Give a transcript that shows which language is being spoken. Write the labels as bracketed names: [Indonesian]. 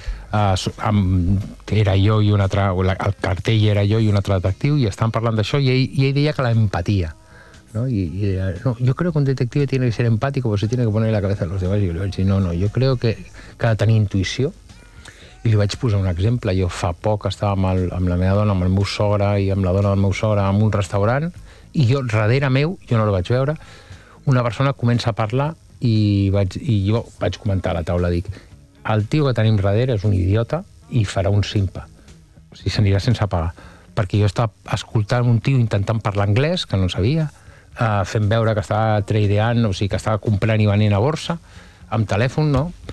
[Catalan] a Sevilla, era jo i un altre, el cartell era jo i un altre detectiu, i estàvem parlant d'això i ell deia que la empatia, no? I deia, [Spanish] no, yo creo que un detective tiene que ser empático, pues se tiene que poner en la cabeza de los demás. Y yo le vaig dir, no, yo creo que [Catalan] ha de tenir intuïció. I li vaig posar un exemple. Jo fa poc estava amb la meva dona, amb el meu sogre i amb la dona del meu sogre en un restaurant, i jo darrere meu, jo no la vaig veure, una persona comença a parlar i jo vaig comentar a la taula, dic, el tio que tenim darrere és un idiota i farà un simpa, o sigui, s'anirà sense pagar, perquè jo estava escoltant un tio intentant parlar anglès, que no sabia, fent veure que estava tradeant, o sigui, que estava comprant i venent a borsa amb telèfon, no?